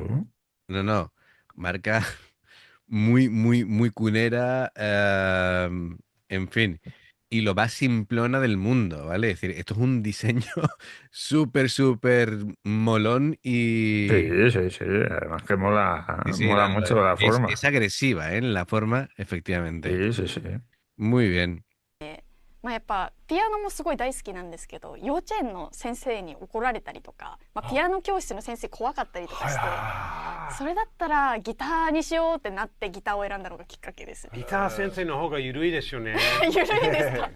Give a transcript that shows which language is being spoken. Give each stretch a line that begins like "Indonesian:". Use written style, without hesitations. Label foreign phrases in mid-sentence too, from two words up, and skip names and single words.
Spanish: no, marca muy, muy, muy cunera, en fin, y lo más simplona del mundo, ¿vale? Es decir, esto es un diseño súper, súper molón y Sí, sí, sí. Además que mola, sí, sí, mola no, mucho la forma. es agresiva, ¿eh? En la forma, efectivamente. Sí, sí, sí. Muy bien.
Japanese: やっぱピアノもすごい大好きなんですけど幼稚園の先生に怒られたりとか、ピアノ教室の先生怖かったりとかしてそれだったらギターにしようってなってギターを選んだのがきっかけです。ギター先生の方が緩いですよね。ゆるいですか？